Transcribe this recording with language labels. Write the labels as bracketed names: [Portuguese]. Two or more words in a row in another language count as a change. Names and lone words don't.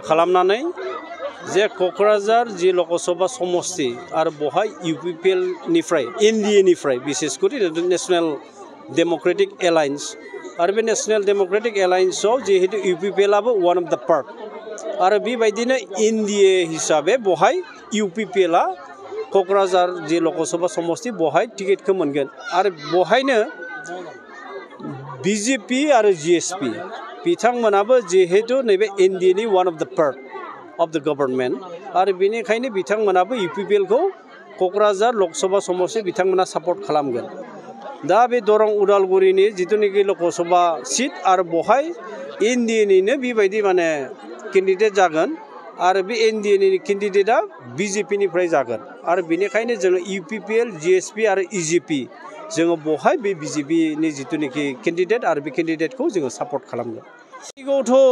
[Bodo] खालामनानै जे क'क्राझार जि लकसभा समस्ति आरो बहाय UPPL निफ्राय NDA निफ्राय बिसेसकरि नेशनेल डेम'क्रेटिक एलायन्स आरो बे नेशनेल डेम'क्रेटिक एलायन्सआव जिहेतु UPPL आबो [English] one of the part [Bodo] आरो बेबायदिनो NDA हिसाबै बहाय UPPL आ क'क्राझार जि लकसभा समस्ति बहाय टिकेटखौ मोनगोन आरो बहायनो BJP आरो GSP बिथांमोनाबो जिहेतु नैबे NDA नि [English] one of the part of the government [Bodo] आरो बेनिखायनो बिथांमोनाबो UPPL खौ क'क्राझार लकसभा समस्ति बिथांमोना सापर्ट खालामगोन दा बे दरं उदालगुरिनि जितुनिखि लकसभा सीट आरो बहाय NDA निनो बेबायदि माने केन्डिडेट जागोन आरो बे NDA नि केन्डिडेटआ BJP निफ्राय जागोन आरो बेनिखायनो जोङो UPPL GSP आरो EJP जोङो बहाय बे BJP नि जितुनिखि केन्डिडेट आरो बे केन्डिडेटखौ जोङो सापर्ट खालामगोन सिगाङावथ'